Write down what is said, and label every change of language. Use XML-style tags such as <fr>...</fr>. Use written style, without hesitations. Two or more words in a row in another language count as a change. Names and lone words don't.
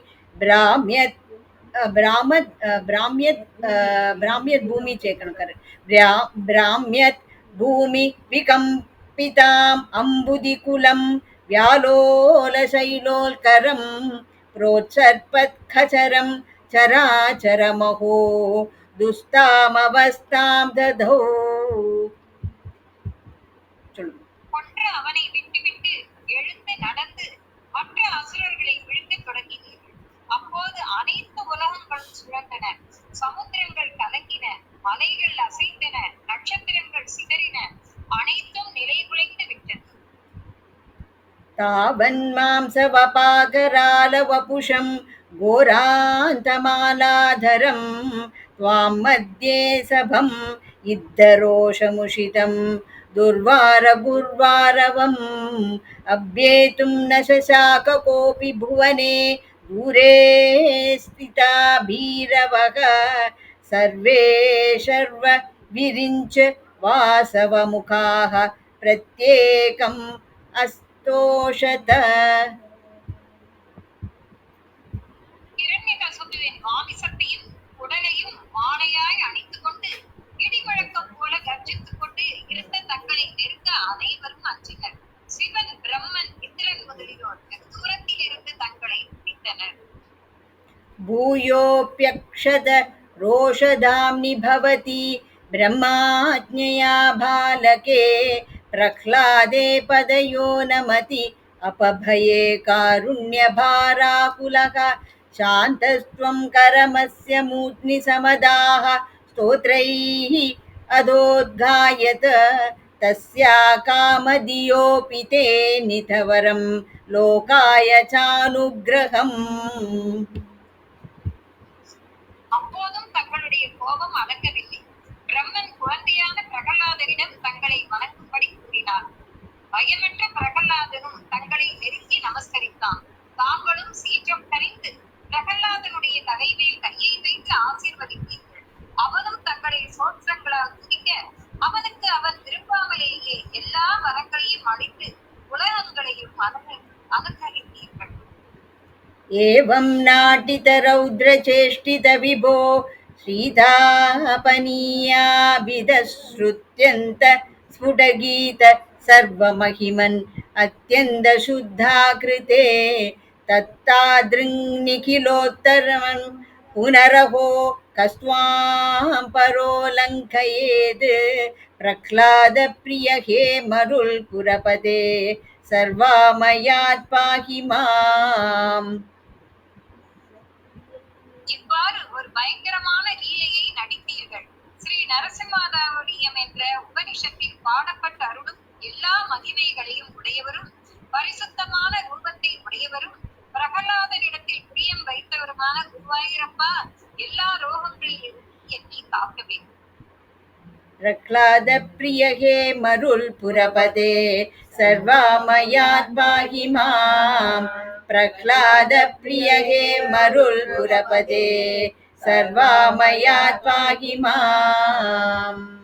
<sa>भ्राम्यत् भूमि चेकणं कर भ्राम्यत् भूमि विकम्पिताम् अम्बुदिकुलं व्यालोलशैलोल्करं प्रोत्सर्पत्खचरं चराचरमहो दुस्तामवस्थां दधौ.</sa> <ta>கொன்ற அவனை விட்டுவிட்டு எழுந்து நடந்து மற்ற அசுரர்களை விழுங்கத் தொடங்கினீர்கள். அப்போது அனைத்து உலகங்களும் சுழன்றன, சமுத்திரங்கள் கலங்கின, மலைகள் அசைந்தன, நட்சத்திரங்கள் சிதறின, அனைத்தும் நிலைகுலைந்து விட்டது.</ta> <sa>तावन्मांसवपाकरालवपुषं घोरान्तमालाधरं त्वां मध्ये सभम् इद्धरोषमुषितं दुर्वारगुर्वारवम् अभ्येतुं न शशाक कोऽपि भुवने दूरे स्थिता भीरवः सर्वे शर्व विरिञ्च वासवमुखाः प्रत्येकम् अस्तोषत.</sa> <ta>இரண்யகசிபுவின் மாமிசத்தையும் உடலையும் மாலையாய் அணித்துக் கொண்டு இடிமுழக்கம் போல கர்ஜித்துக் கொண்டு இருந்த தங்களை நெருங்க அனைவரும் அஞ்சினர். சிவன், பிரம்மன், இந்திரன் முதலியோர் தூரத்தில் இருந்து தங்களை பிடித்தனர்.</ta> <sa>भूयोऽप्यक्षत रोषधाम्नि भवति ब्रह्माज्ञया बालके प्रह्लादे पदयो नमति अपभये कारुण्यभाराकुलः शान्तस्त्वं करमस्य मूर्ध्नि समदाः स्तोत्रैः अदोद्गायत तस्या कामधियोऽपि ते नितवरं लोकाय चानुग्रहम्.</sa> <ta>அப்போதும் தங்களுடைய கோபம் அடங்கவில்லை. பிரம்மன் குழந்தையான பிரகலாதனிடம் தங்களை வணங்கும்படி கூறினார். பயமற்ற பிரகலாதனும் தங்களை நெருங்கி நமஸ்கரித்தான். தாங்களும் சீற்றம் கரைந்து பிரகலாதனுடைய தலைமையில் கையை வைத்து ஆசீர்வதித்தீர்கள். அவனும் தங்களை சோற்றங்களால் துதிக்க அவனுக்கு அவன் விரும்பாமலேயே எல்லா வரங்களையும் அளித்து உலகங்களையும் அனுகிரகித்தீர்கள்.</ta> <sa>एवं नाटितरौद्रचेष्टित विभो श्रीतापनीयाभिधश्रुत्यन्त स्फुटगीत सर्वमहिमन् अत्यन्तशुद्धाकृते तत्तादृङ्निखिलोत्तरं पुनरहो कस्त्वां परो लङ्घयेत् प्रह्लादप्रिय हे मरुल्पुरपदे सर्वामयात् पाहि माम्.</sa> <ta>இவ்வாறு ஒரு பயங்கரமான லீலையை நடித்தீர்கள். ஸ்ரீ நரசிம்மாவடியம் என்ற உபனிஷத்தில் பாடப்பட்ட அருளும் எல்லா மகிமைகளையும் உடையவரும் பரிசுத்தமான ரூபத்தை உடையவரும் பிரகலாதனிடத்தில் பிரியம் வைத்தவருமான குருவாயூரப்பா, எல்லா ரோகங்களிலிருந்து என்னை காக்கவே.</ta> <sa>प्रह्लाद प्रिय हे मरुल्पुरपदे सर्वामयात् पाहि माम्. प्रह्लाद प्रिय हे मरुल्पुरपदे सर्वामयात् पाहि माम्.</sa>